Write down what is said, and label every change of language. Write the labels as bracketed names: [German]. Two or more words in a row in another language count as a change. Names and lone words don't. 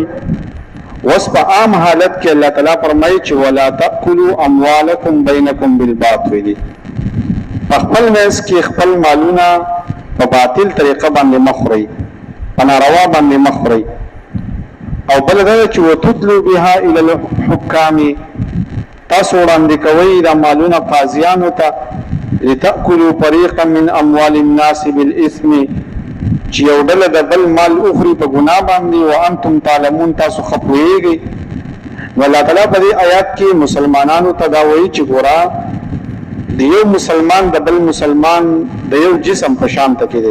[Pashto] اوس په عام حالت کې الله تعالی فرمایي چې [Arabic] ولا تأکلوا اموالکم بینکم بالباطل. [Pashto] په خپل منځ کې خپل مالونه په باطل طریقه باندې مه خورئ، په ناروا باندې مه خورئ. او بل دا چې [Arabic] وتدلوا بها الى الحکام، [Pashto] تاسو وړاندې کوئ دا مالونه قاضیانو ته [Arabic] لتأکلوا فريقا من اموال الناس بالاثم، [Pashto] چې یو ډله د بل مال اخري په ګناه باندې [Arabic] وانتم تعلمون، [Pashto] تاسو ښه پوهېږئ. نو الله تعالی په دې آیات کې مسلمانانو ته دا وایي چې ګوره د یو مسلمان د بل مسلمان د یو جسم په شان ته کې دی.